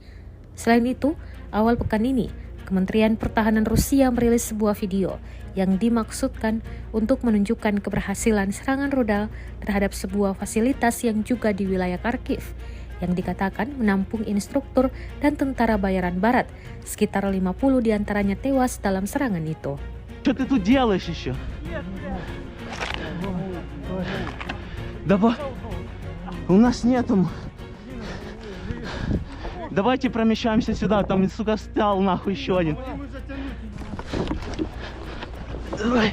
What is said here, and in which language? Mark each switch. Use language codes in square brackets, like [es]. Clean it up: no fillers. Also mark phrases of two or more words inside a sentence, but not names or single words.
[id] Selain itu, awal pekan ini, Kementerian Pertahanan Rusia merilis sebuah video yang dimaksudkan untuk menunjukkan keberhasilan serangan rudal terhadap sebuah fasilitas yang juga di wilayah Kharkiv, yang dikatakan menampung instruktur dan tentara bayaran barat. Sekitar 50 diantaranya tewas dalam serangan itu. [ru] Что ты тут делаешь еще? Давай. У нас нету. Давайте промещаемся сюда, там, сука, стал нахуй еще один. Давай.